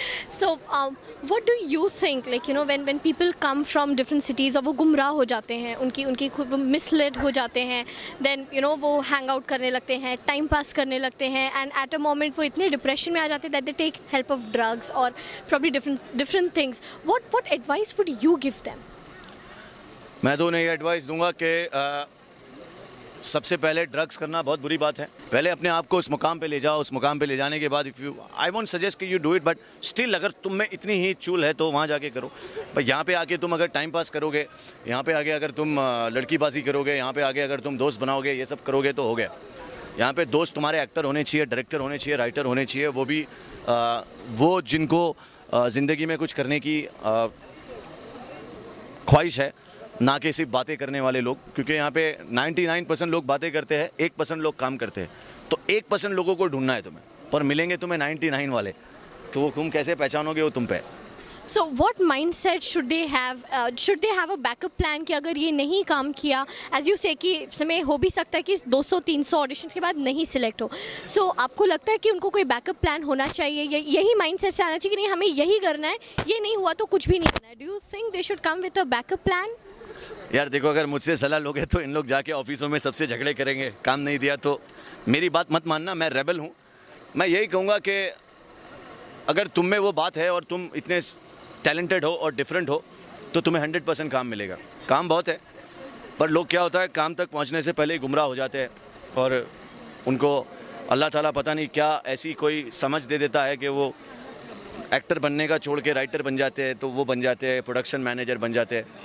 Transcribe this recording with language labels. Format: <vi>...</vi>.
<en>So what do you think, when people come from different cities</en> <hi>और वो गुमराह हो जाते हैं, उनकी खुद मिसलेड हो जाते हैं, then वो हैंग आउट करने लगते हैं, टाइम पास करने लगते हैं,</hi> <en>and at a moment</en> <hi>वो इतने डिप्रेशन में आ जाते हैं</hi> <en>that they take help of drugs or probably different things. What advice would you give them?</en> <hi>मैं तो उन्हें ये एडवाइस दूंगा कि सबसे पहले ड्रग्स करना बहुत बुरी बात है। पहले अपने आप को उस मुकाम पे ले जाओ, उस मुकाम पे ले जाने के बाद</hi> <en>I won't suggest</en> <hi>कि</hi> <en>you do it, but still</en> <hi>अगर तुम में इतनी ही चूल है तो वहाँ जाके करो। पर यहाँ पे आके तुम अगर टाइम पास करोगे, यहाँ पे आगे अगर तुम लड़कीबाजी करोगे, यहाँ पे आगे अगर तुम दोस्त बनाओगे, ये सब करोगे तो हो गया। यहाँ पे दोस्त तुम्हारे एक्टर होने चाहिए, डायरेक्टर होने चाहिए, राइटर होने चाहिए, वो भी वो जिनको ज़िंदगी में कुछ करने की ख्वाहिश है, ना कि सिर्फ बातें करने वाले लोग। क्योंकि यहाँ पे 99% लोग बातें करते हैं, 1% लोग काम करते हैं। तो 1% लोगों को ढूंढना है तुम्हें, पर मिलेंगे तुम्हें 99 वाले, तो वो तुम कैसे पहचानोगे, वो तुम पे।</hi> <en>So what mindset should they have? Should they have a backup plan</en> <hi>कि अगर ये नहीं काम किया,</hi> <en>as you say</en> <hi>कि समय हो भी सकता है कि 200-300 ऑडिशंस के बाद नहीं सिलेक्ट हो। So आपको लगता है कि उनको कोई बैकअप प्लान होना चाहिए, यही माइंडसेट से आना चाहिए कि नहीं हमें यही करना है, ये नहीं हुआ तो कुछ भी नहीं करना है?</hi> <en>Do you think they should come with a backup plan?</en> <hi>यार देखो, अगर मुझसे सलाह लोगे तो इन लोग जाके ऑफिसों में सबसे झगड़े करेंगे, काम नहीं दिया तो। मेरी बात मत मानना, मैं रेबल हूँ। मैं यही कहूँगा कि अगर तुम में वो बात है और तुम इतने टैलेंटेड हो और डिफरेंट हो तो तुम्हें 100% काम मिलेगा। काम बहुत है, पर लोग क्या होता है, काम तक पहुँचने से पहले ही गुमराह हो जाते हैं और उनको अल्लाह ताला पता नहीं क्या ऐसी कोई समझ दे देता है कि वो एक्टर बनने का छोड़ के राइटर बन जाते हैं, तो वो बन जाते हैं प्रोडक्शन मैनेजर बन जाते हैं।</hi>